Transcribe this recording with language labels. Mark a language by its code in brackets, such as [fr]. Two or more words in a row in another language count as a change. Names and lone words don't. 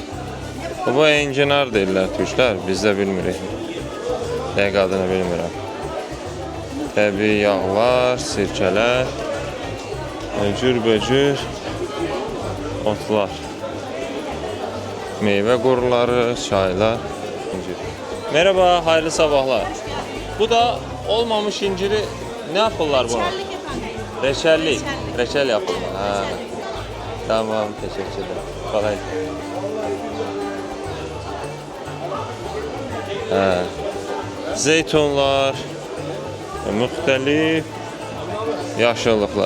[az] Bu enginar deyirlər türklər, biz də bilmirik. Dəqiq adını bilmirəm. Təbii yağlar, sirkələr, cürbəcür otlar. Meyvə quruları, çaylar. [tr] Merhaba, hayırlı sabahlar. Bu da olmamış inciri ne yapırlar buna? Reçellik. Reçel yapılır. Ha. Tamam, teşekkürler. Kolay. Ha. [az] Zeytunlar, müxtəlif yaşıllıqlar.